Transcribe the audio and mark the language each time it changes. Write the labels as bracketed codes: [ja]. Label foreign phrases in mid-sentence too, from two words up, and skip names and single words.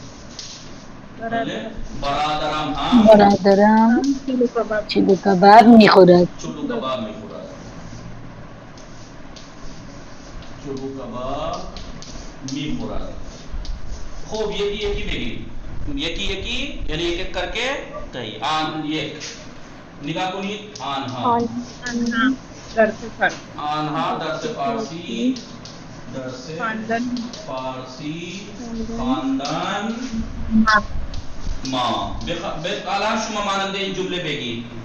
[fa] برادرم هم چلو کباب میخورد. چلو کباب میخورد. چلو کباب میخورد. خوب یکی یکی بگید. یکی یکی یعنی [ur] ایک ایک کر کے کہی. [fa] آن یک نگاہ کنید. آنها آنها درس فارسی درس فارسی خواندن ما. الان شما مانند این جمله بگید.